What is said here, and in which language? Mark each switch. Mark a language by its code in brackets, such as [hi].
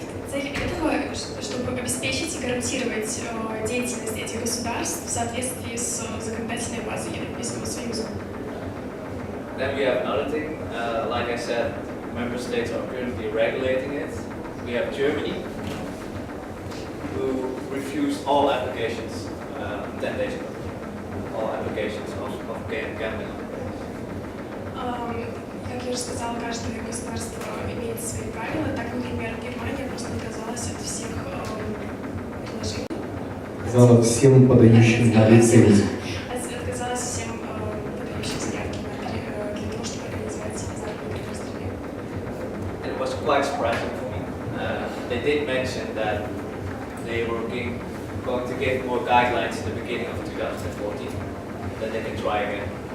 [ru] Цель этого, чтобы обеспечить и гарантировать деятельность этих государств в соответствии с законодательной базой Европейского Союза. [en] Then we have another thing, like I said, member states are currently regulating it. We have Germany, who refused all applications 10 days ago, all applications of gambling. [ru] Как я уже сказала, каждое государство имеет свои правила. Так, например, Германия просто отказалась от всех предложений. Отказала всем подающим на лицензию. Отказалась всем подающим заявки для того, чтобы организовать азартные игры в стране. [en] It was quite surprising for me. They did mention that they were going to give more guidelines in the beginning of 2014, that they can try again.